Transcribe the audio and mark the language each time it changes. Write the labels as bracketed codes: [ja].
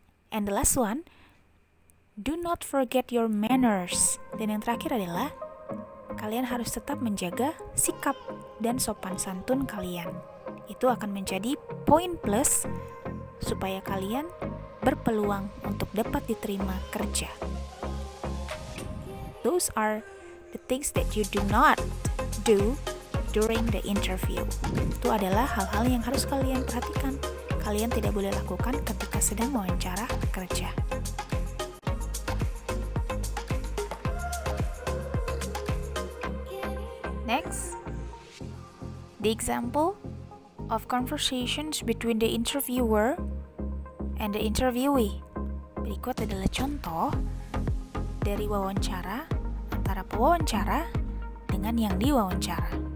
[en] And the last one, do not forget your manners. [id] Dan yang terakhir adalah, kalian harus tetap menjaga sikap dan sopan santun kalian. Itu akan menjadi poin plus supaya kalian berpeluang untuk dapat diterima kerja. [en] Those are the things that you do not do during the interview. [id] Itu adalah hal-hal yang harus kalian perhatikan. Kalian tidak boleh lakukan ketika sedang wawancara kerja. [en] Next, the example of conversations between the interviewer and the interviewee. [id] Berikut adalah contoh dari wawancara antara pewawancara dengan yang diwawancara.